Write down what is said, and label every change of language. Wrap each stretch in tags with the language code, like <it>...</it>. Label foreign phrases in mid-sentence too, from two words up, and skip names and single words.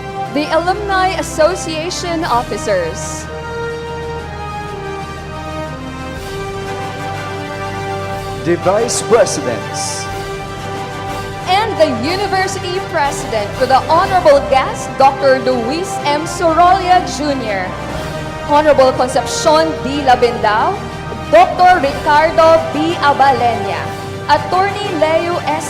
<en>the Alumni Association officers, the Vice Presidents, and the University President with the Honorable Guest, Dr. Luis M. Sorolla Jr., Honorable Concepcion D. Labendao, Dr. Ricardo B. Abalenya, Attorney Leo S.</en>